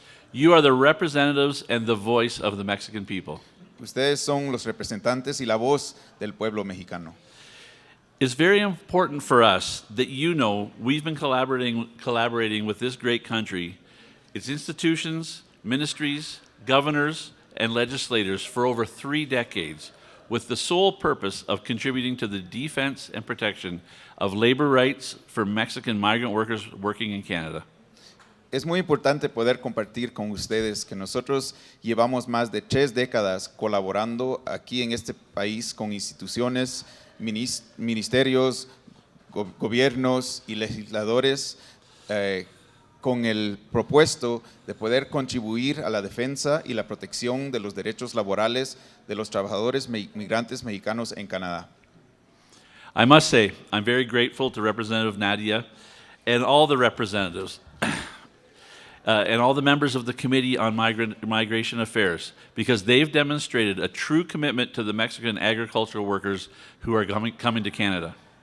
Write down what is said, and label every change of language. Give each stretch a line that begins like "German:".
English: You are the representatives and the voice of the Mexican people.
Spanish: Ustedes son los representantes y la voz del pueblo mexicano.
English: It's very important for us that you know we've been collaborating with this great country, its institutions, ministries, governors, and legislators for over 3 decades, with the sole purpose of contributing to the defense and protection of labor rights for Mexican migrant workers working in Canada.
Spanish: Es muy importante poder compartir con ustedes que nosotros llevamos más de 3 décadas colaborando aquí en este país con instituciones, ministerios, gobiernos y legisladores con el propuesto de poder contribuir a la defensa y la protección de los derechos laborales de los trabajadores migrantes mexicanos en Canadá.
English: I must say, I'm very grateful to Representative Nadia and all the representatives and all the members of the Committee on Migration Affairs, because they've demonstrated a true commitment to the Mexican agricultural workers who are coming to Canada.